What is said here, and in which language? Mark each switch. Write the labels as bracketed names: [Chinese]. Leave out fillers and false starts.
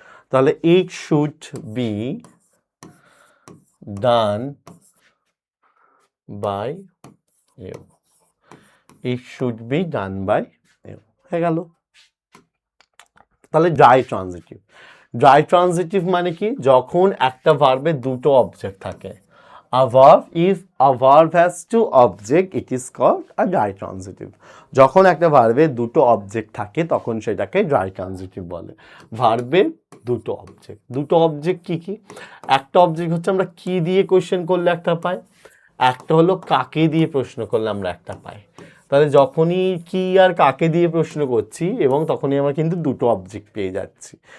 [Bangla] তাহলে [English] it should be done by you, [Bangla] it should be done by you, হয়ে গেল। তাহলে ড্রাই ট্রানজিটিভ, ড্রাই ট্রানজিটিভ মানে কি, যখন একটা ভার্বে দুটো অবজেক্ট থাকে। [English] if a verb has two object it is called a dry transitive. [Bangla] যখন একটা ভার্বে দুটো অবজেক্ট থাকে তখন সেটাকে ড্রাই ট্রানজিটিভ বলে। ভার্বের দুটো অবজেক্ট কি কি, একটা অবজেক্ট হচ্ছে আমরা কি দিয়ে কোয়েশ্চেন করলে একটা পাই, একটা হলো কাকে দিয়ে প্রশ্ন করলে আমরা একটা পাই। তাহলে যখনই কি আর কাকে দিয়ে প্রশ্ন করছি এবং তখনই আমরা কিন্তু দুটো অবজেক্ট পেয়ে যাচ্ছি।